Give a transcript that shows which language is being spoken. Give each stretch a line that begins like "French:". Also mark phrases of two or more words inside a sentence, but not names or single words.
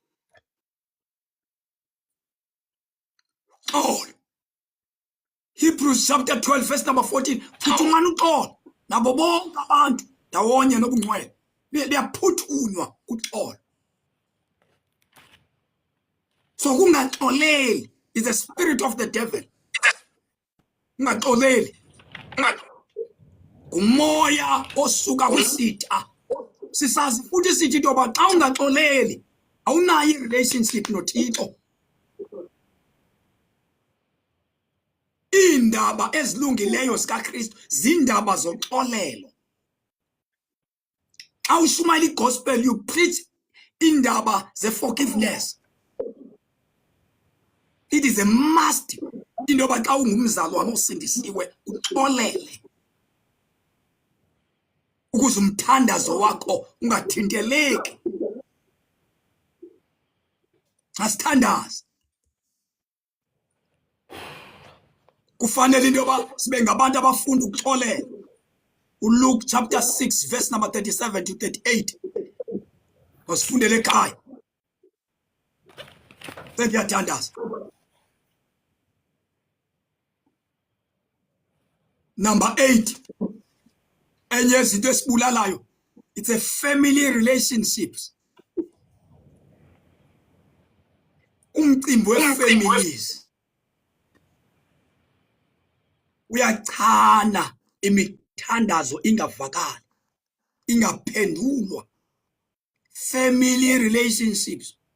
Xhosa: xolo
English: Hebrews chapter 12 verse number 14
Xhosa: phuthumani uxolo nabo bonke abantu ndawonye nobungcwele liyaphuthunywa uxolo so kungaxoleli
English: is the spirit of the devil
Xhosa: ungaxoleli umoya osuka kwisitha sisazi futhi sithi intoba xa ungaxoleli awunayo i-relationship noThixo iindaba ezilungileyo zikaKristu zindaba zoxolelo xa ushumayela igospel
English: you preach
Xhosa: indaba ze-forgiveness
English: it is a must
Xhosa: intoba xa ungumzalwane osindisiwe uxolele ukuze umthandazo wakho ungathinteleki asithandaze kufanele intoba sibe ngabantu abafunda ukuxolela uLuke
English: chapter 6 verse number 37 to 38
Xhosa: wasifundele ekhaya sengiyathandaza number 8 enye izinto esibulalayo
English: it's a family relationships
Xhosa: umcimbi wefamilies uyachana imithandazo ingavakali ingaphendulwa
English: family relationships